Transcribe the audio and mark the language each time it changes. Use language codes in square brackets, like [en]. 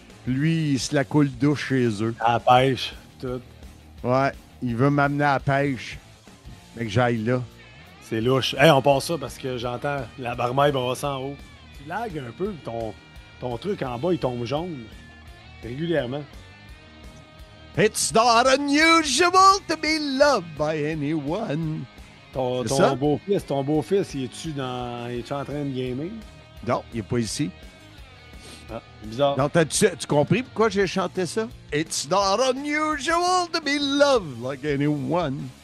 [fr] Lui, il se la coule douce chez eux. À la pêche, tout. Ouais, il veut m'amener à la pêche. Mais que j'aille là. C'est louche. Hey, on passe ça parce que j'entends la barmaille brasser en haut. Tu lagues un peu, ton truc en bas, il tombe jaune. Régulièrement. [en] It's not unusual to be loved by anyone. [fr] Ton beau-fils, il est-tu en train de gamer? Non, il n'est pas ici. Ah, c'est bizarre. Donc, tu compris pourquoi j'ai chanté ça? [en] It's not unusual to be loved like anyone.